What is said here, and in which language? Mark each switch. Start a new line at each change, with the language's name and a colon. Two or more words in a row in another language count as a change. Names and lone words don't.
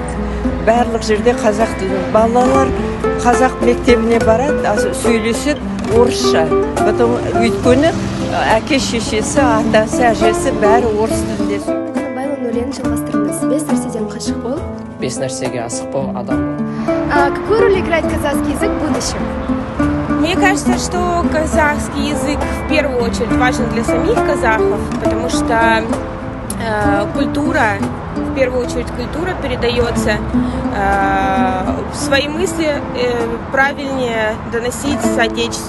Kazakh: Барлық жерде қазақ тілі. Балалар қазақ мектебіне барады, сөйлеседі орысша. Өйткені әке шешесі, атасы, әжесі бәрі орыс тілінде сөйлейді. Байлан өлеңін жалғастырыңыз. 5 нәрседен қашық бол. 5 нәрсеге асық бол, адам бол.
Russian: Какую роль играет казахский язык в будущем? Мне кажется, что казахский язык в первую очередь важен для самих казахов, потому что культура, в первую очередь культура передается, свои мысли правильнее доносить соотечественникам.